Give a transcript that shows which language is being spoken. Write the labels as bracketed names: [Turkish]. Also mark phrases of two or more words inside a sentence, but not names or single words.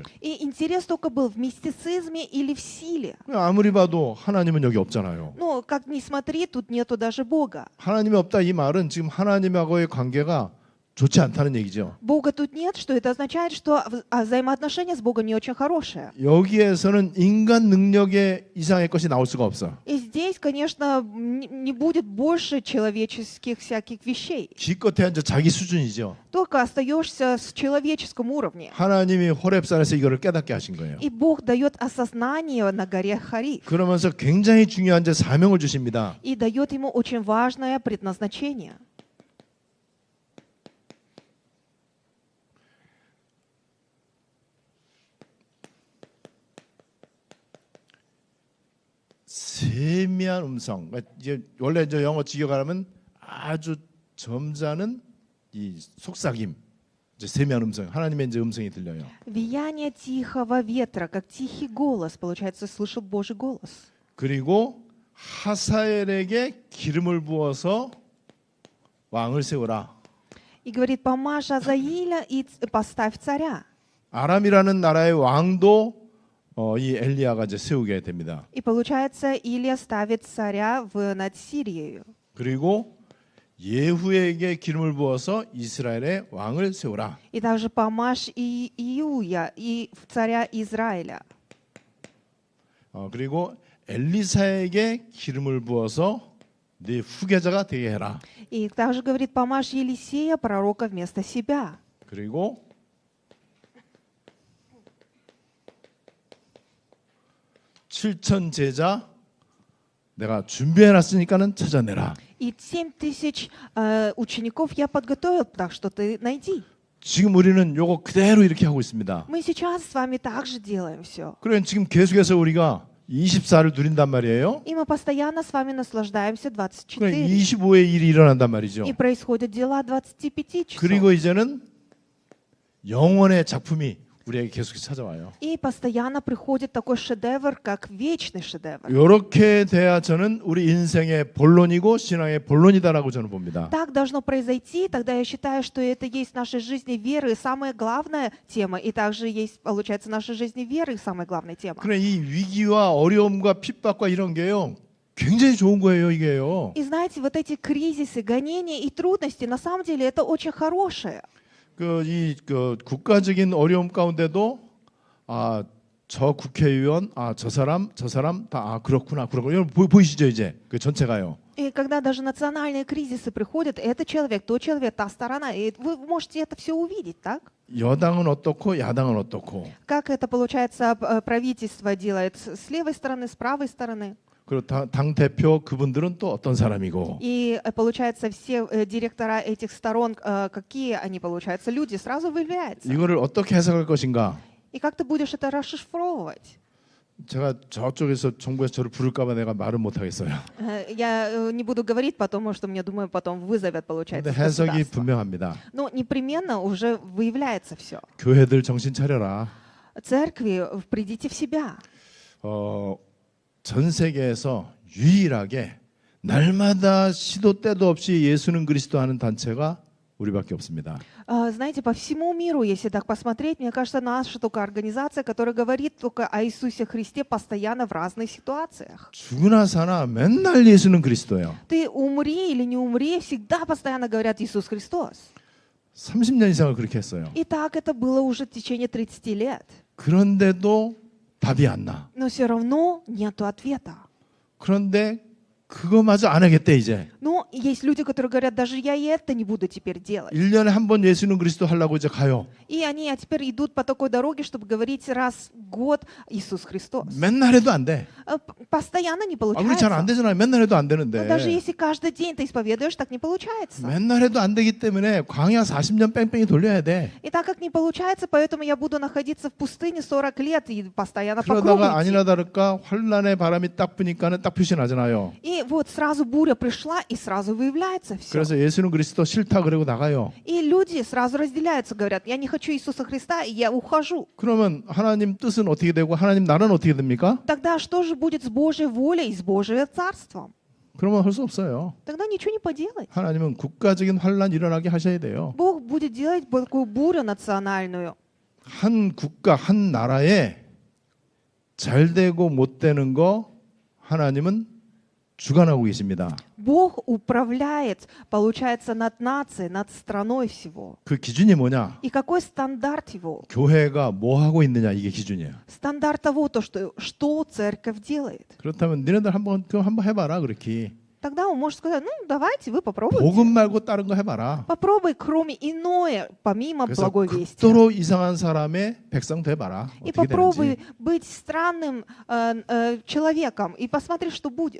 [Russian] И интерес только был в мистицизме или в силе. [Korean] 아무리 봐도 하나님은 여기 없잖아요. [Russian] Ну, как ни смотри, тут нету даже Бога. [Korean] 하나님이 없다 이 말은 지금 하나님하고의 관계가 좋지 않다는 얘기죠. [Russian] Бога тут нет, что это означает, что взаимоотношения с Богом не очень хорошие. [Korean] 여기에서는 인간 능력의 이상의 것이 나올 수가 없어. [Russian] И здесь, конечно, не будет больше человеческих всяких вещей. [Korean] 기껏해야 이제 자기 수준이죠. [Russian] Только остаешься с человеческом уровне. [Korean] 하나님이 호렙산에서 이거를 깨닫게 하신 거예요. [Russian] И Бог дает осознание на горе Хариф. [Korean] 그러면서 굉장히 중요한 이제 사명을 주십니다. [Russian] И дает ему очень важное предназначение. [Korean] 세미한 음성. 이제 원래 이제 영어 직역하면 아주 점잖은 이 속삭임. 이제 세미한 음성. 하나님의 이제 음성이 들려요. [Russian] Вияние тихого ветра, как тихий голос, получается, слышал Божий голос. [Korean] 그리고 하사엘에게 기름을 부어서 왕을 세우라. [Russian] И говорит, помажь Азаиля и поставь царя. [Korean] 아람이라는 나라의 왕도 이 엘리야가 이제 세우게 됩니다. [Russian] И получается, Илия ставит царя над Сирией. [Korean] 그리고 예후에게 기름을 부어서 이스라엘의 왕을 세우라. [Russian] И также помажь и Иуя, и царя Израиля. [Korean] 그리고 엘리사에게 기름을 부어서 네 후계자가 되게 해라. [Russian] И также говорит, помажь Елисея, пророка, вместо себя. [Korean] 그리고 7천 제자 내가 준비해놨으니까는 찾아내라. [Russian] И 7000 учеников я подготовил, так что ты найди. [Korean] 지금 우리는 요거 그대로 이렇게 하고 있습니다. [Russian] Мы сейчас с вами также делаем все. [Korean] 그러면 지금 계속해서 우리가 24를 누린단 말이에요. [Russian] И мы постоянно с вами наслаждаемся 24. [Korean] 25의 일이 일어난단 말이죠. [Russian] И происходят дела 25 часов. [Korean] 그리고 이제는 영원의 작품이 우리에게 계속 찾아와요. [Russian] И постоянно приходит такой шедевр, как вечный шедевр. [Korean] 이렇게 돼야 저는 우리 인생의 본론이고 신앙의 본론이다라고 저는 봅니다. [Russian] Так должно произойти, тогда я считаю, что это есть в нашей жизни веры самая главная тема, и также есть, получается, в нашей жизни веры самая главная тема. [Korean] 그래 이 위기와 어려움과 핍박과 이런 게요. 굉장히 좋은 거예요, 이게요. [Russian] И знаете, вот эти кризисы, гонения и трудности, на самом деле это очень хорошее. [Korean] 그 국가적인 어려움 가운데도 저 국회의원, 저 사람 다 그렇구나. 이런 보이시죠 이제 그 전체가요. [Russian] И когда даже национальные кризисы приходят, этот человек, тот человек, та сторона, и вы можете это все увидеть, так? [Korean] 여당은 어떻고 야당은 어떻고. [Russian] Как это, получается, правительство делает с левой стороны, с правой стороны. [Korean] 그리고 당 대표 그분들은 또 어떤 사람이고. [Russian] И, получается, все директора этих сторон, какие они, получаются, люди, сразу выявляются. [Korean] 이거를 어떻게 해석할 것인가? [Russian] И как ты будешь это расшифровывать? [Korean] 제가 저쪽에서 정부에서 저를 부를까봐 내가 말을 못 하겠어요. [Russian] Я не буду говорить, потому что мне, думаю, потом вызовет, получается, [Korean] 근데 해석이 [Russian] государство. [Korean] 분명합니다. [Russian] Но непременно уже выявляется все. [Korean] 교회들 정신 차려라. [Russian] Церкви, придите в себя. [Korean] 전 세계에서 유일하게 날마다 시도 때도 없이 예수는 그리스도 하는 단체가 우리밖에 없습니다. [Russian] Знаете, по всему миру, если так посмотреть, мне кажется, наша только организация, которая говорит только о Иисусе Христе постоянно в разных ситуациях. [Korean] 죽으나 사나 맨날 예수는 그리스도예요. [Russian] Ты умри или не умри, всегда постоянно говорят Иисус Христос. [Korean] 30년 이상을 그렇게 했어요. [Russian] И так это было уже в течение 30 лет. [Korean] 그런데도 답이 안 나. [Russian] Но все равно нету ответа. [Korean] 그런데 그거마저 안 하겠대 이제. [Russian] Но есть люди, которые говорят, даже я и это не буду теперь делать. [Korean] 1년에 한 번 예수는 그리스도 하려고 이제 가요. [Russian] И они теперь идут по такой дороге, чтобы говорить раз в год Иисус Христос. [Korean] 맨날 해도 안 돼. [Russian] Постоянно не [Korean] 우리 잘 안 [Russian] получается. [Korean] 되잖아요. 맨날 해도 안 [Russian] Но [Korean] 되는데. [Russian] даже если каждый день ты исповедуешь, так не получается. [Korean] 맨날 해도 안 되기 때문에 광야 40년 뺑뺑이 돌려야 돼. [Russian] И так как не получается, поэтому я буду находиться в пустыне 40 лет и постоянно по кругу [Korean] 그러다가 [Russian] идти. [Korean] 아니나 다를까 환란의 바람이 딱 부니까는 딱 표시 나잖아요. [Russian] И вот сразу буря пришла, и сразу выявляется все. [Korean] 그래서 예수는 그리스도 싫다 그러고 나가요. [Russian] И люди сразу разделяются, говорят, я не хочу Иисуса Христа, и я ухожу. [Korean] 그러면 하나님 뜻은 어떻게 되고 하나님 나라는 어떻게 됩니까? [Russian] Тогда что же будет с Божьей волей и с Божьим царством? [Korean] 그러면 할 수 없어요. [Russian] Тогда ничего не поделать. [Korean] 하나님은 국가적인 환란 일어나게 하셔야 돼요. [Russian] Бог будет делать такую бурю национальную. [Korean] 한 국가 한 나라에 잘 되고 못 되는 거 하나님은 주관하고 계십니다. [Russian] Бог управляет, получается, над нацией, над страной всего. [Korean] 그 기준이 뭐냐? [Russian] И какой стандарт его? [Korean] 교회가 뭐 하고 있느냐 이게 기준이에요. [Russian] Стандарт того, то, что церковь делает. [Korean] 그렇다면 니네들 한번 해봐라 그렇게. [Russian] Тогда он может сказать, ну давайте вы попробуйте. [Korean] 복음 말고 다른 거 해봐라. [Russian] Попробуй, кроме иное, помимо [Korean] 그래서 [Russian] благой вести. [Korean] 극도로 이상한 사람의 백성 돼봐라. [Russian] И [Korean] 어떻게 [Russian] попробуй [Korean] 되는지. [Russian] быть странным человеком и посмотри, что будет.